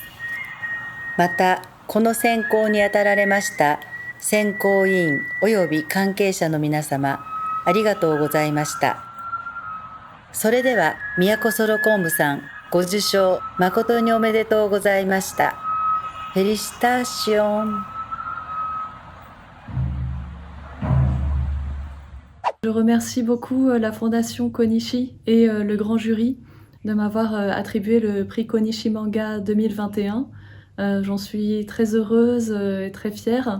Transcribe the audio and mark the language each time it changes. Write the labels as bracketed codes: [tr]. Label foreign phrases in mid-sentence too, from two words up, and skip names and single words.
[ja] また、この選考にあたられました選考委員及び関係者の皆様、ありがとうございました。それでは、都ソロコームさん、ご受賞誠におめでとうございました。 [fr] フェリシターシオン。 Je remercie beaucoup la Fondation Konishi et le grand jury de m'avoir attribué le prix Konishi Manga 2021. J'en suis très heureuse et très fière.